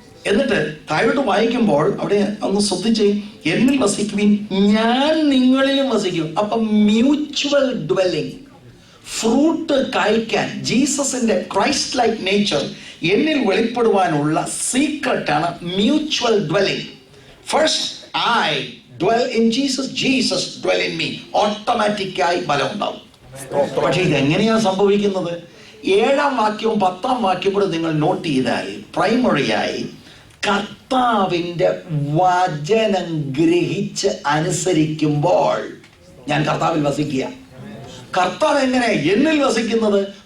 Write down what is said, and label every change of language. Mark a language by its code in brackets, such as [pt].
[ml] എന്നിട്ട് താഴോട്ട് വായിക്കുമ്പോൾ അവിടെ ഒന്ന് ശ്രദ്ധിച്ച്, എന്നിൽ വസിക്കുവിൻ, ഞാൻ നിങ്ങളിലും വസിക്കും. അപ്പം mutual dwelling, fruit കായ്ക്കാൻ, ജീസസിന്റെ Christ like nature എന്നിൽ വെളിപ്പെടുവാനുള്ള സീക്രട്ടാണ് mutual dwelling. [en] First I dwell in Jesus, Jesus dwell in me. [ml] ഓട്ടോമാറ്റിക്കായി ബലം ഉണ്ടാവും. പക്ഷെ ഇതെങ്ങനെയാണ് സംഭവിക്കുന്നത്? 7-ാം വാക്യവും 10-ാം വാക്യവും കൂടെ നിങ്ങൾ നോട്ട് ചെയ്താൽ, പ്രൈമറിയായി കർത്താവിന്റെ വചനം ഗ്രഹിച്ച് അനുസരിക്കുമ്പോൾ ഞാൻ കർത്താവിൽ വസിക്കുക. കർത്താവ് എങ്ങനെ എന്നിൽ വസിക്കുന്നത്?